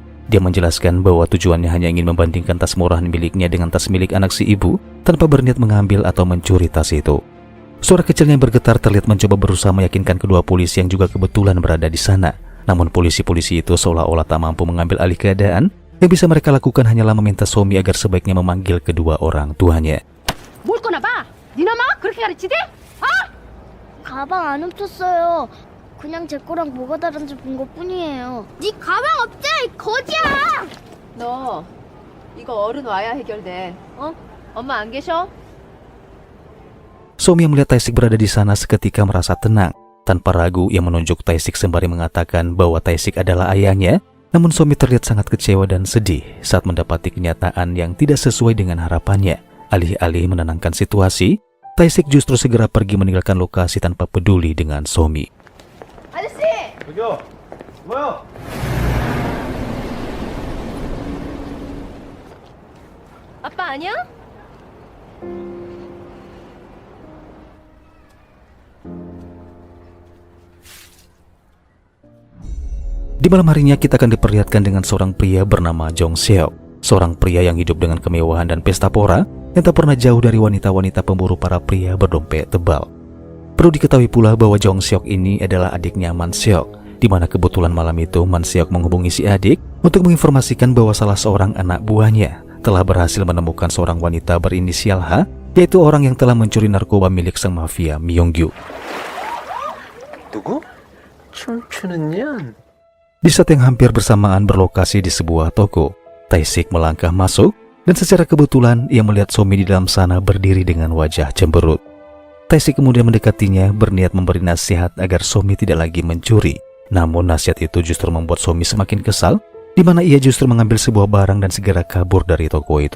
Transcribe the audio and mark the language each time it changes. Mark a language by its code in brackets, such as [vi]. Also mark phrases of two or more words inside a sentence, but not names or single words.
[id] Dia menjelaskan bahwa tujuannya hanya ingin membandingkan tas murahan miliknya dengan tas milik anak si ibu tanpa berniat mengambil atau mencuri tas itu. Suara kecilnya yang bergetar terlihat mencoba berusaha meyakinkan kedua polisi yang juga kebetulan berada di sana. Namun polisi-polisi itu seolah-olah tak mampu mengambil alih keadaan. Yang bisa mereka lakukan hanyalah meminta Somi agar sebaiknya memanggil kedua orang tuanya. [ko] 뭘 거나 봐. 네 엄마가 그렇게 가르치대? 가방 안 훔쳤어요. 그냥 제 거랑 뭐가 다른지 본 것뿐이에요. 네 가방 없잖아, 이 거지야. 너 이거 어른 와야 해결돼. 엄마 안 계셔? [id] Somi yang melihat Tae-sik berada di sana seketika merasa tenang. Tanpa ragu, ia menunjuk Tae-sik sembari mengatakan bahwa Tae-sik adalah ayahnya. Namun Somi terlihat sangat kecewa dan sedih saat mendapati kenyataan yang tidak sesuai dengan harapannya. Alih-alih menenangkan situasi, Tae-sik justru segera pergi meninggalkan lokasi tanpa peduli dengan Somi. [ko] 아저씨! 저기요, 뭐야? 아빠 아니야? [id] Di malam harinya kita akan diperlihatkan dengan seorang pria bernama Jong Seok. Seorang pria yang hidup dengan kemewahan dan pesta pora yang tak pernah jauh dari wanita-wanita pemburu para pria berdompet tebal. Perlu diketahui pula bahwa Jong Seok ini adalah adiknya Man Seok, di mana kebetulan malam itu Man Seok menghubungi si adik untuk menginformasikan bahwa salah seorang anak buahnya telah berhasil menemukan seorang wanita berinisial H, yaitu orang yang telah mencuri narkoba milik sang mafia Myongyu. [ko] 누구? 춤추는 년. [id] Di saat yang hampir bersamaan berlokasi di sebuah toko, Tae-sik melangkah masuk dan secara kebetulan ia melihat Somi di dalam sana berdiri dengan wajah cemberut. Tae-sik kemudian mendekatinya berniat memberi nasihat agar Somi tidak lagi mencuri. Namun nasihat itu justru membuat Somi semakin kesal, di mana ia justru mengambil sebuah barang dan segera kabur dari toko itu.